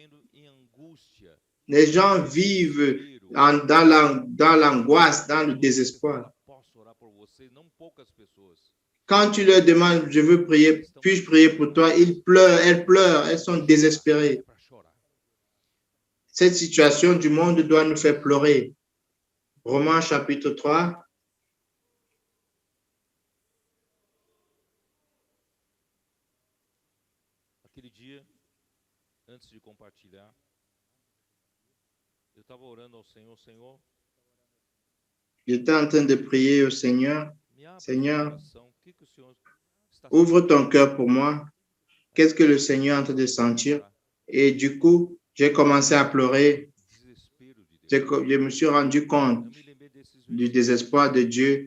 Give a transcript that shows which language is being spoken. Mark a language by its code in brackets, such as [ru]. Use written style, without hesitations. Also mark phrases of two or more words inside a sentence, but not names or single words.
[fr] Les gens vivent dans l'angoisse, dans le désespoir. Quand tu leur demandes, je veux prier, puis-je prier pour toi, ils pleurent, elles sont désespérées. Cette situation du monde doit nous faire pleurer. Romains chapitre 3. [pt] Aquele dia, antes de compartilhar, eu estava orando ao Senhor, Senhor. [fr] J'étais en train de prier au Seigneur. Seigneur, ouvre ton cœur pour moi. Qu'est-ce que le Seigneur est en train de sentir? Et du coup, j'ai commencé à pleurer. Je me suis rendu compte du désespoir de Dieu.